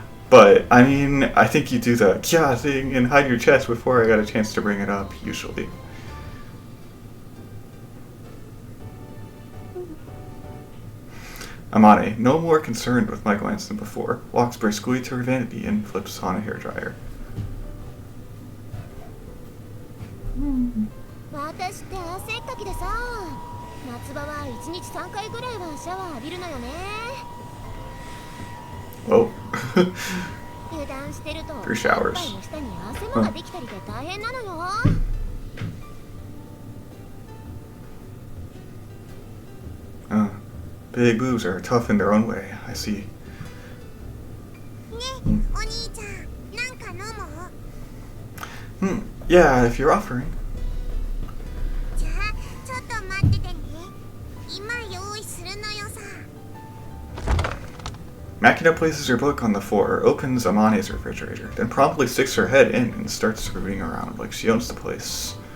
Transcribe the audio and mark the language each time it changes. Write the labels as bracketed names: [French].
[English] But, I mean, I think you do the kya thing and hide your chest before I got a chance to bring it up, usually. Amane, no more concerned with my glance than before, walks briskly to her vanity and flips on a hairdryer. [Japanese] 私って汗っかきでさ、夏場は1日3回ぐらいはシャワー浴びるのよね。 [English] Oh. [Japanese] 油断してると、 [English] 3 showers. [Japanese] の下に汗もができたりで大変なのよ。 [English] Big boobs are tough in their own way, I see. [Japanese] ね、お兄ちゃん、なんか飲もう。 [English] Yeah, if you're offering. [Japanese] じゃあ、ちょっと待っててね。今用意するのよさ。 [English] Makina places her book on the floor, opens Amane's refrigerator, then promptly sticks her head in and starts moving around like she owns the place.